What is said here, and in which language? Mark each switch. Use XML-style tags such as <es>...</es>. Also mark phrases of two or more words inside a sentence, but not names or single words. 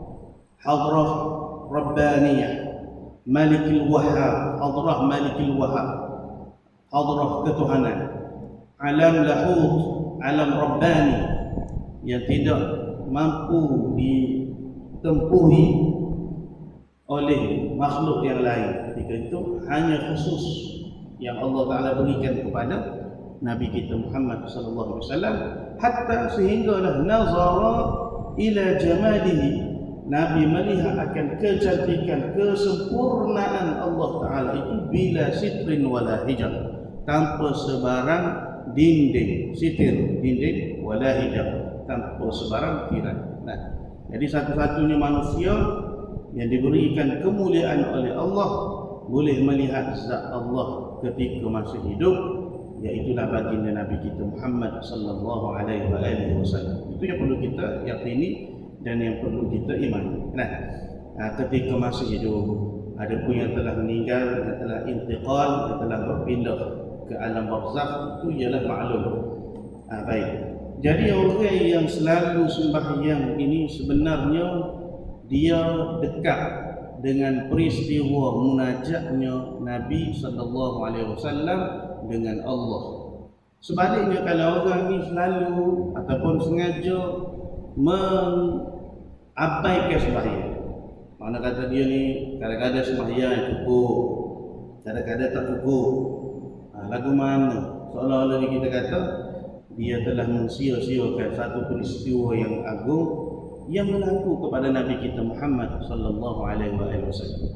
<ms>Rabbaniyah, Malikil Wahhab, hadrah Malikil Wahhab, hadrah ketuhanan, alam lahut, alam Rabbani yang tidak mampu ditempuhi oleh makhluk yang lain. Ketika itu hanya khusus yang Allah Ta'ala berikan kepada Nabi kita Muhammad</ms> <ar>صلى الله عليه وسلم,</ar> <ms>hatta sehinggalah</ms> <ar>نظر إلى جماله,</ar> <ms>Nabi melihat akan kecantikan, kesempurnaan Allah Ta'ala itu</ms> <ar>بلا ستر ولا حجاب,</ar> <ms>tanpa sebarang dinding, sitir dinding,</ms> <ar>ولا حجاب,</ar> <ms>tanpa sebarang tirai. Nah, jadi satu-satunya manusia yang diberikan kemuliaan oleh Allah boleh melihat zat Allah ketika masih hidup, iaitulah baginda Nabi kita Muhammad</ms> <ar>صلى الله عليه وسلم.</ar> <ms>Itu yang perlu kita yakini dan yang perlu kita imani. Nah, ketika masih hidup, ada pun yang telah meninggal, yang telah intiqal, yang telah berpindah ke alam barzakh, itu ialah maklum. Baik. Jadi orang yang selalu sembahyang ini sebenarnya dia dekat dengan peristiwa munajatnya Nabi</ms> <ar>صلى الله عليه وسلم</ar> <ms>dengan Allah. Sebaliknya kalau orang ni selalu ataupun sengaja mengabaikan sembahyang, mana kata dia ni kadang-kadang sembahyang cukup, kadang-kadang tak cukup, lagu mana seolah-olah ni kita kata dia telah mensia-siakan satu peristiwa yang agung yang berlaku kepada Nabi kita Muhammad</ms> <ar>صلى الله عليه وسلم.</ar>